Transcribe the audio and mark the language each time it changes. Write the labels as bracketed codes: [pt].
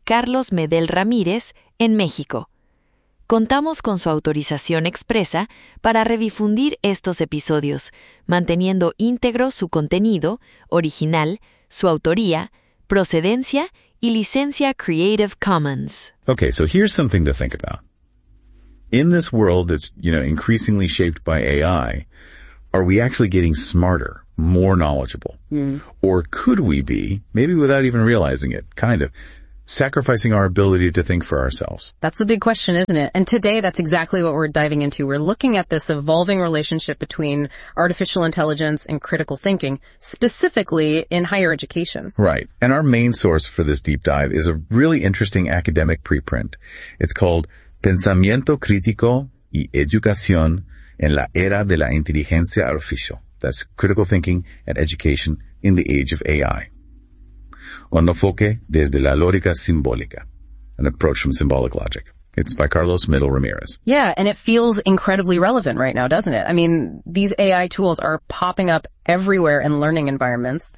[es] Carlos Medel Ramírez en México. Contamos con su autorización expresa para redifundir estos episodios, manteniendo íntegro su contenido, original, su autoría, procedencia y licencia Creative Commons. [en] Okay, so here's something to think about. In this world that's, you know, increasingly shaped by AI, are we actually getting smarter, more knowledgeable? Or could we be, maybe without even realizing it, kind of, sacrificing our ability to think for ourselves? That's a big question, isn't it? And today, that's exactly what we're diving into. We're looking at this evolving relationship between artificial intelligence and critical thinking, specifically in higher education. Right. And our main source for this deep dive is a really interesting academic preprint. It's called Pensamiento Crítico y Educación en la Era de la Inteligencia Artificial. That's Critical Thinking and Education in the Age of AI. [es] Un enfoque desde la lógica simbólica, [en] an approach from symbolic logic. It's by Carlos Medel Ramírez. Yeah, and it feels incredibly relevant right now, doesn't it? I mean, these AI tools are popping up everywhere in learning environments.